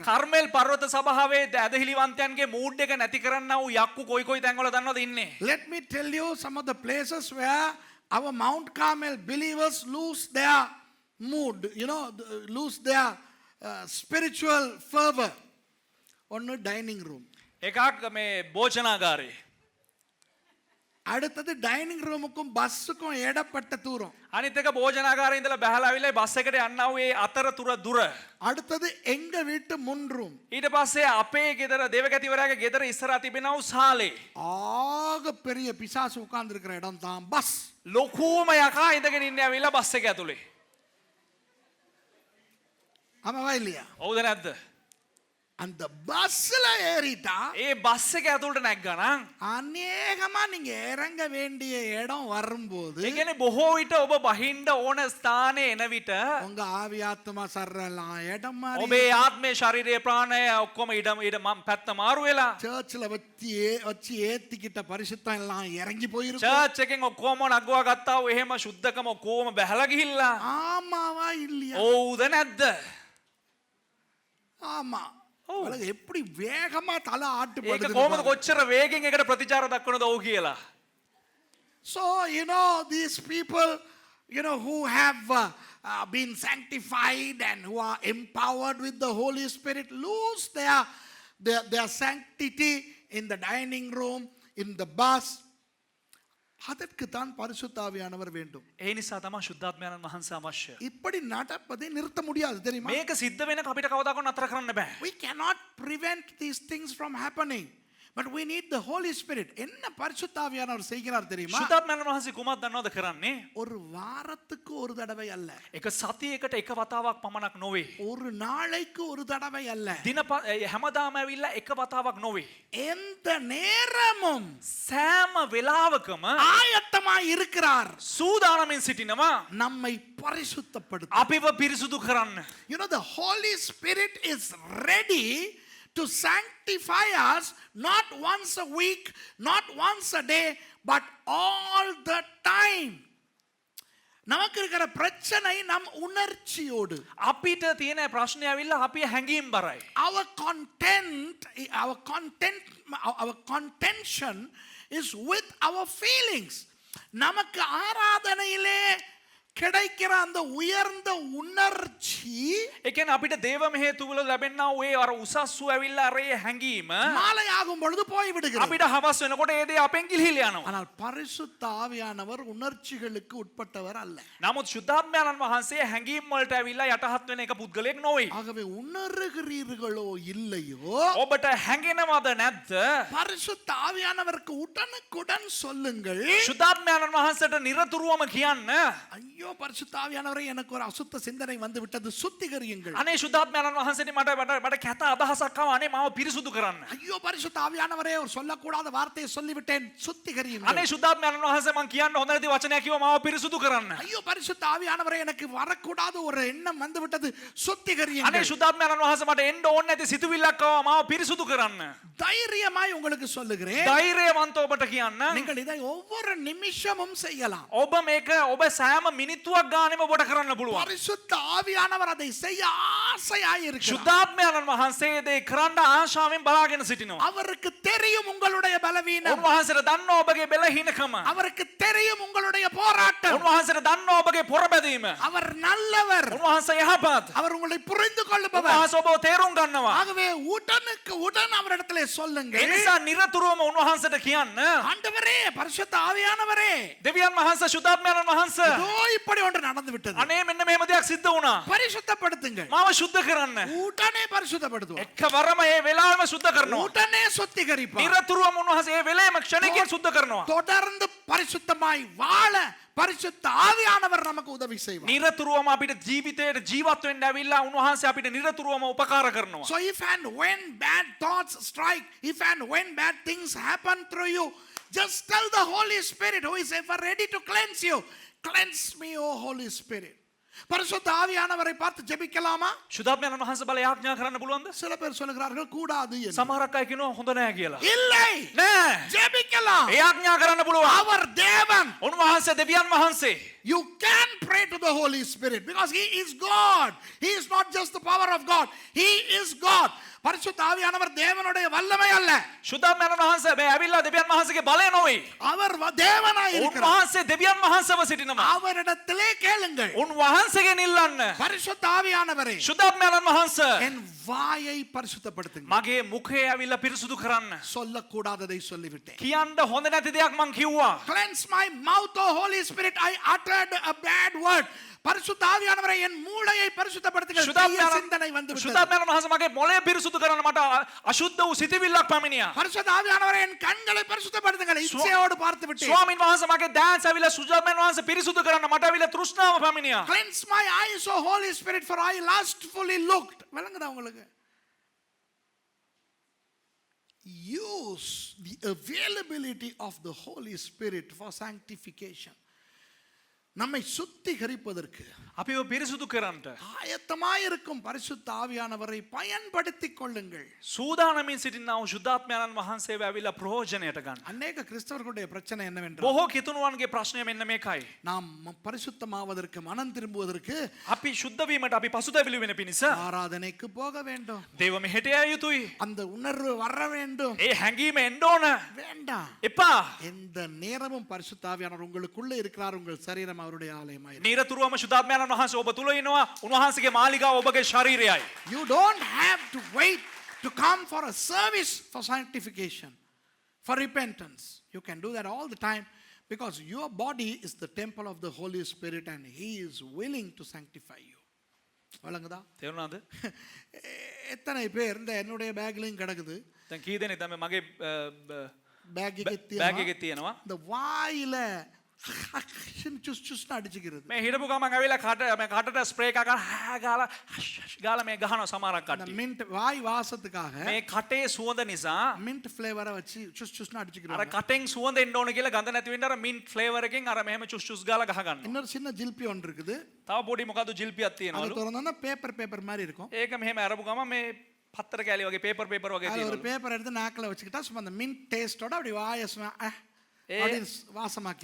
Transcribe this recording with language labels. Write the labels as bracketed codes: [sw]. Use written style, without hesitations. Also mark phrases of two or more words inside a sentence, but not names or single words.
[si] කර්මෙල් පර්වත සභාවේ ඇදහිලිවන්තයන්ගේ මූඩ් එක නැති කරන්න වූ යක්කු කොයි තැන්වල දන්නවද ඉන්නේ? [en] Let me tell you some of the places where our Mount Carmel believers lose their mood, you know, lose their spiritual fervor. [ta] ஒன்னு [en] dining room, [si] එකක් මේ භෝජනාගාරේ. [ta] அடுத்தது டைனிங் ரூமுக்கும் பஸ்ஸுக்கும் இடப்பட்ட தூரம். [si] අනිත් එක භෝජනාගාරේ ඉඳලා බහලා ආවිල්ලා බස් එකට යන්න වූ ඒ අතරතුර දුර. [ta] அடுத்தது எங்க வீட்டு முன் ரூம். [si] ඊට පස්සේ අපේ ගෙදර දේවගතිවරයාගේ ගෙදර ඉස්සරහා තිබෙනා වූ සාලේ. [ta] ஆக பெரிய பிசாசு உட்கார்ந்து இருக்கிற இடம் தான் பஸ். [si] ලොකුම යකා ඉඳගෙන ඉන්නේ ඇවිල්ලා බස් එක ඇතුලේ. [ta] ஆமாவா இல்லையா? [si] හවුද නැද්ද? [ta] அந்த பஸ்ல ஏறிட்டா [si] ඒ බස් එක ඇතුළට නැග්ගනම් [ta] அநேகமா நீங்க இறங்க வேண்டிய இடம் வரும்போது [si] ඒ කියන්නේ බොහෝ විට ඔබ බහින්න ඕන ස්ථානේ එන විට [ta] உங்க ஆவி ஆத்மா சர்றலாம் இடம் மாறி [si] ඔබේ ආත්මේ ශරීරයේ ප්‍රාණය ඔක්කොම ඉඩම පැත්ත මාරු වෙලා [ta] சர்ச்ல வச்சு ஏத்திக்கிட்ட பரிசுத்தம் எல்லாம் இறங்கி போயிருக்கும். [si] චර්ච් එකෙන් ඔක්කොම නගවා ගත්තා වූ එහෙම සුද්ධකම ඔක්කොම බැහැලා ගිහිල්ලා [ta] ஆமாவா இல்லையா? [si] ඔව්ද නැද්ද? [ta] ஆமா. உலக எப்படி வேகமா தலை [si] ඒක [ta] ஆட்டுப்படுது. [si] කොහොමද කොච්චර වේගෙන් එකට ප්‍රතිචාර දක්වනද ඔව් කියලා. [en] So you know, these people, you know, who have been sanctified and who are empowered with the Holy Spirit lose their sanctity in the dining room, in the bus. [ta] அதற்கு தான் பரிசுத்த ஆவியானவர் வேண்டும். [si] ඒ නිසා තමයි ශුද්ධාත්මයන්න් වහන්සේ අවශ්‍ය. [ta] இப்படி நடப்பதை நிறுத்த முடியாது தெரியுமா? [si] මේක සිද්ධ වෙනක අපිට කවදාකවත් නතර කරන්න බෑ. [en] We cannot prevent these things from happening, But we need the Holy Spirit. [ta] என்ன பரிசுத்த ஆவியானவர் செய்கிறார் தெரியுமா? [si] ශුද්ධාත්මයන් වහන්සේ කුමක් දන්නවද කරන්නේ? [ta] ஒரு வாரத்துக்கு ஒரு தடவை அல்ல. [si] එක සතියකට එක වතාවක් පමණක් නොවේ. [ta] ஒரு நாளைக்கு ஒரு தடவை அல்ல. [si] හැමදාම ඇවිල්ලා එක වතාවක් නොවේ. [ta] எந்த நேரமும் [si] සෑම වෙලාවකම [ta] ஆயத்தமாய் இருக்கிறார் [si] සූදානමින් සිටිනවා [ta] நம்மை பரிசுத்தப்படுத்த. [si] අපිව පිරිසුදු කරන්න. [en] You know, the Holy Spirit is ready to sanctify us not once a week, not once a day, but all the time. [ta] நமக்கு இருக்கிற பிரச்சனை நம் உணர்ச்சியோடு. [si] අපිට තියෙන ප්‍රශ්නය ඇවිල්ලා අපි හැඟීම් බරයි. [en] Our contention is with our feelings. [ta] நமக்கு ஆராதனையிலே கிடைக்கிற அந்த உயர்ந்த உணர்ச்சி, [si] ඒ කියන්නේ අපිට දේව මෙහෙය තුල ලැබෙනා ඔය අර උසස්සු ඇවිල්ලා අර ඒ හැඟීම [ta] மாலை ஆகும் பொழுது போய் விடுகிறது. [si] අපිට හවස් වෙනකොට ඒ දේ අපෙන් ගිලිහිලා යනවා. [ta] ஆனால் பரிசுத்த ஆவியானவர் உணர்ச்சிகளுக்கு உட்பட்டவர் அல்ல. [si] නමුත් ශුද්ධාත්මයන් වහන්සේ හැඟීම් වලට ඇවිල්ලා යටහත් වෙන එක පුද්ගලයෙක් නොවේ. [ta] ஆகவே உணர்கிறீர்களோ இல்லையோ, [si] ඔබට හැඟෙනවද නැද්ද? [ta] பரிசுத்த ஆவியானவருக்கு உடனுக்குடன் சொல்லுங்கள். [si] ශුද්ධාත්මයන් වහන්සේට නිරතුරුවම කියන්න, [ta] ஐயோ பரிசுத்த ஆவியானவரே, எனக்கு ஒரு அசுத்த சிந்தனை வந்து விட்டது, சுத்திகரியுங்கள். [si] අනේ ශුද්ධාත්මයන් වහන්සේට මට කැත අදහසක් ආවා, අනේ මාව පිරිසුදු කරන්න. [ta] ஐயோ பரிசுத்த ஆவியானவரே, ஒரு சொல்லக்கூடாத வார்த்தையை சொல்லிவிட்டேன், சுத்திகரியுங்கள். [si] අනේ ශුද්ධාත්මයන් වහන්සේ මං කියන්න හොඳ නැති වචනයක් කිව්වා, මාව පිරිසුදු කරන්න. [ta] ஐயோ பரிசுத்த ஆவியானவரே, எனக்கு வரக்கூடாத ஒரு எண்ணம் வந்து விட்டது, [si] අනේ [ta] சுத்திகரியுங்கள். [si] ශුද්ධාත්මයන් වහන්සේ මට එන්න ඕනේ නැති සිතුවිල්ලක් ආවා, මාව පිරිසුදු කරන්න. [ta] தைரியமாய் உங்களுக்கு சொல்லுகிறேன், [si] ධෛර්යවන්ත ඔබට කියන්න, [ta] நீங்கள் இதை ஒவ்வொரு நிமிஷமும் செய்யலாம். [si] ඔබ මේක ඔබ සෑම මිනිත්තුවක් ගානෙම ඔබට කරන්න පුළුවන්. [ta] பரிசுத்த ஆவியானவர் அதை செய்ய ஆசையாய் இருக்கிறார். [si] ශුද්ධාත්මයන් වහන්සේ දේ කරන්න ආශාවෙන් බලාගෙන සිටිනවා. [ta] அவருக்கு தெரியும் உங்களுடைய பலவீனம், [si] උන්වහන්සේට දන්නවා ඔබගේ බෙලහීනකම. [ta] அவருக்கு தெரியும் உங்களுடைய போராட்டம். [si] උන්වහන්සේට දන්නවා ඔබගේ පොරබැදීම. [ta] அவர் நல்லவர், [si] උන්වහන්සේ යහපත්. [ta] அவர் உங்களை புரிந்து கொள்ளுபவர். [si] උන්වහන්සේ ඔබව තේරුම් ගන්නවා. [ta] ஆகவே உடனுக்கு உடன் அவரிடத்திலே [si] ඒ [ta] சொல்லுங்கள், [si] නිසා නිරතුරුවම උන්වහන්සේට කියන්න, [ta] ஆண்டவரே, பரிசுத்த ஆவியானவரே, [si] දෙවියන් වහන්සේ ශුද්ධාත්මයන් වහන්සේ [ta] இதோ இப்படி ஒன்று நடந்து விட்டது, [si] අනේ මෙන්න මෙහෙම දෙයක් සිද්ධ වුණා. [ta] பரிசுத்தப்படுத்துங்கள். [si] මාව සුද්ධ කරන්න. [ta] உடனே பரிசுத்தப்படுத்துவோம், [si] එකවරම ඒ වෙලාවෙම සුද්ධ කරනවා. [ta] உடனே சுத்திகரிப்பார். [si] නිරතුරුවම උන්වහන්සේ ඒ වෙලේම ක්ෂණිකයෙන් සුද්ධ කරනවා. [ta] தொடர்ந்து பரிசுத்தமாய் வாழ பரிசுத்த ஆவியானவர் நமக்கு உதவி செய்வார். [si] නිරතුරුවම අපිට ජීවිතයට ජීවත් වෙන්න ඇවිල්ලා උන්වහන්සේ අපිට නිරතුරුවම උපකාර කරනවා. [en] So if and when bad thoughts strike, if and when bad things happen through you, just tell the Holy Spirit, who is ever ready to cleanse you, cleanse me, O Holy Spirit. [ta] பரிசுத்த ஆவியானவரை பார்த்து ஜெபிக்கலாமா? [si] ශුද්ධාත්මයන් වහන්සේ බල යාඥා කරන්න පුළුවන්ද? [ta] சில பேர் சொல்லுகிறார்கள் கூடாது என்று. [si] සමහරක් අය කියනවා හොඳ නැහැ කියලා. [ta] இல்லை, [si] නෑ. [ta] ஜெபிக்கலாம். [si] ඒ යාඥා කරන්න පුළුවන්. [ta] அவர் தேவன். [si] උන්වහන්සේ දෙවියන් වහන්සේ. [en] You can pray to the Holy Spirit because he is God. He is not just the power of God. He is God. [ta] பரிசுத்த ஆவியானவர் தேவனுடைய வல்லமை அல்ல. [si] ශුද්ධාත්මයන් වහන්සේ මේ ඇවිල්ලා දෙවියන් වහන්සේගේ බලය නොවේ. [ta] அவர் தேவனாய் இருக்கிறார். [si] උන්වහන්සේ දෙවියන් වහන්සේව සිටිනවා. [ta] அவரிடத்திலே கேளுங்கள். [si] උන්වහන්සේගෙන් ඉල්ලන්න. [ta] பரிசுத்த ஆவியானவரே, [si] ශුද්ධාත්මයන් වහන්සේ [ta] என் வாயை பரிசுத்தப்படுத்துங்க. [si] මගේ මුඛය ඇවිල්ලා පිරිසුදු කරන්න. [ta] சொல்லக்கூடாததை சொல்லிவிட்டேன். [si] කියන්න හොඳ නැති දෙයක් මං කිව්වා. [en] Cleanse my mouth, O Holy Spirit. I uttered a bad word. [ta] பரிசுத்த ஆவியானவரே, என் மூளையை பரிசுத்தப்படுத்துங்கள். தீய சிந்தனை வந்து விட்டது. [si] ශුද්ධාත්මයන් වහන්සේ මගේ මොළය පිරිසුදු කරන්න මට අශුද්ධ වූ සිතවිල්ලක් පැමිණියා. [ta] பரிசுத்த ஆவியானவரே, என் கண்களை பரிசுத்தப்படுத்துங்கள். இச்சையோடு பார்த்து விட்டேன். [si] ස්වාමීන් වහන්සේ මගේ දෑස් ඇවිල්ලා ශුද්ධාත්මයන් වහන්සේ පිරිසුදු කරන්න මට ඇවිල්ලා තෘෂ්ණාව පැමිණියා. [en] Cleanse my eyes, O Holy Spirit, for I lustfully looked. [ta] விளங்குதா உங்களுக்கு? [en] Use the availability of the Holy Spirit for sanctification. [ta] நம்மை சுத்திகரிப்பதற்கு [si] අපිව පිරිසුදු කරන්නට [ta] ஆயத்தமாயிருக்கும் பரிசுத்த ஆவியானவரை பயன்படுத்திக் கொள்ளுங்கள். [si] සූදානමින් සිටිනා වූ ශුද්ධාත්මයන් වහන්සේව ඇවිල්ලා ප්‍රයෝජනයට ගන්න. [ta] அநேக கிறிஸ்தவர்களுடைய பிரச்சனை என்னவென்றால், [si] බොහෝ කිතුණුවන්ගේ ප්‍රශ්නය මෙන්න මේකයි. [ta] நாம் பரிசுத்தமாவதற்கு, மனம் திரும்புவதற்கு [si] අපි ශුද්ධ වීමට අපි පසුතැවිලි වෙන පිණිස [ta] ஆராதனைக்கு போக வேண்டும். [si] දේව මෙහෙට යා යුතුයි. [ta] அந்த உணர்வு வர வேண்டும். [si] ඒ හැඟීම එන්න ඕන. [ta] வேண்டாம். [si] එපා. [ta] எந்த நேரமும் பரிசுத்த ஆவியானவர் உங்களுக்குள்ள இருக்கிறார். உங்கள் சரீரம் அவருடைய ஆலயமாய். [si] නිරතුරුවම ශුද්ධාත්මයන් වහන්සේ ඔබ තුල ඉනවා. උන්වහන්සේගේ මාලිගාව ඔබගේ ශරීරයයි. [en] You don't have to wait to come for a service for sanctification, for repentance. You can do that all the time because your body is the temple of the Holy Spirit and He is willing to sanctify you. [ta] வழங்குதா? [si] තේරුණාද? [ta] எத்தனை பேர் இந்த என்னுடைய பேக்லையும் கிடக்குது, [si] දැන් කී දෙනෙක් තමයි මගේ [ta] பேக் [si] බෑග් එකේ තියෙනවා. [ta] இந்த வாயில சுஸ் சுஸ்னு அடிச்சுக்கிறது. [si] මේ හිටපු ගමන් ඇවිල්ලා කටට ස්ප්‍රේ එකක් ගාලා ගාලා මේ ගහනවා සමහරක් [ta] அந்த [si] කට්ටිය. [ta] மின்ட் வாய் வாசத்துக்காக [si] මේ කටේ සුවඳ නිසා [ta] மின்ட் ஃப்ளேவரை வச்சு சுஸ் சுஸ்னு [si] අර [ta] அடிச்சுக்கிறாங்க. [si] කටෙන් සුවඳ එන්න ඕන කියලා ගඳ නැති වෙන්න අර [en] mint flavour [si] එකෙන් අර මෙහෙම චුස් චුස් ගාලා ගහ ගන්නවා. [ta] இன்னொரு சின்ன ஜில்பி ஒன்று இருக்குது, [si] තව පොඩි මොකද්ද ජිල්පියක් [ta] அது [si] තියෙනවලු. [ta] திறந்தோன்னா பேப்பர் மாதிரி இருக்கும். [si] ඒක මෙහෙම අරපු ගමන් මේ පත්තර කෑලි වගේ පේපර් වගේ [ta] அது ஒரு [si] තියෙනවා. [ta] பேப்பர் எடுத்து நாக்கில் வச்சுக்கிட்டா சும்மா அந்த மின்ட் டேஸ்டோட அப்படி அப்படின்னு வாசமாக்கி.